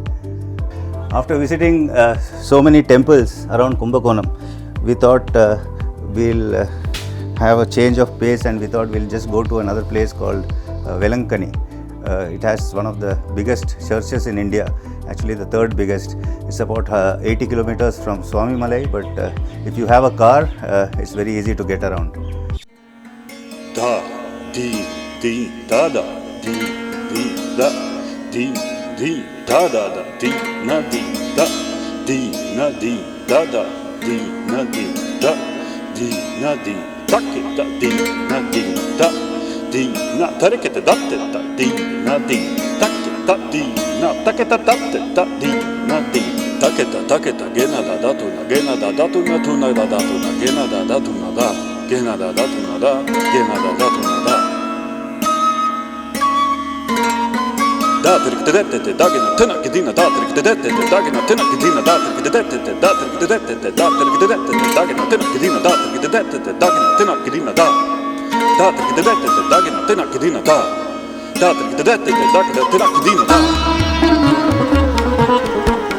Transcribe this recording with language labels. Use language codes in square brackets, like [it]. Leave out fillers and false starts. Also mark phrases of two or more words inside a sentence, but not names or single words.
[en] After visiting so many temples around Kumbakonam, we thought we'll have a change of pace, and we thought we'll just go to another place called Velankani. It has one of the biggest churches in India, actually the 3rd biggest. It's about 80 kilometers from Swamimalai, but if you have a car, it's very easy to get around. Da, di, da, da, di, da, di, da, da, da, di, na, di, da, da, di, na, di, da, di, na, di, da, ke, da, di, na, di, da, di, na, tarekete, da, te, da, di, na, di, da, ke, da, di, na, taketa, da, te, da, di, na, di, taketa, gena, da, da, tu, na, gena, da, da, tu, na, da, da, tu, na, gena, da, da, tu, na, da, gena, da, da, tu, na, da, gena, da, da, tu, na, da. Da trik de dette dagina tena gedina da trik de dette dagina tena gedina da trik de dette da trik de dette da trik de dette dagina tena gedina da trik de dette dagina tena gedina da trik de dette dagina tena gedina da trik de dette dagina tena gedina da